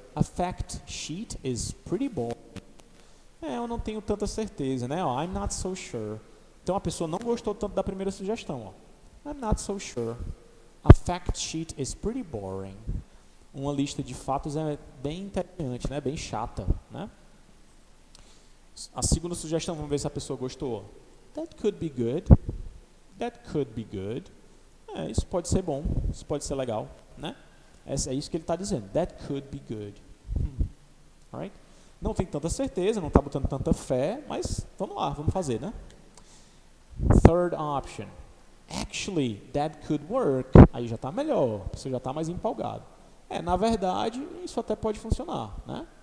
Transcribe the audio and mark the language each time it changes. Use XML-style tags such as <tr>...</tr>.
<en>A fact sheet is pretty boring.</en> <pt>Eu não tenho tanta certeza, né? Ó,</pt> <en>I'm not so sure.</en> <pt>Então a pessoa não gostou tanto da primeira sugestão, ó.</pt> <en>I'm not so sure. A fact sheet is pretty boring.</en> <pt>Uma lista de fatos é bem interessante, né? Bem chata, né? A segunda sugestão, vamos ver se a pessoa gostou.</pt> <en>That could be good. That could be good.</en> <pt>Isso pode ser bom, isso pode ser legal, né? É isso que ele está dizendo.</pt> <en>That could be good. Alright?</en> <pt>Não tem tanta certeza, não está botando tanta fé, mas vamos lá, vamos fazer, né?</pt> <en>Third option. Actually, that could work.</en> <pt>Aí já está melhor, você já está mais empolgado. Na verdade, isso até pode funcionar, né?</pt>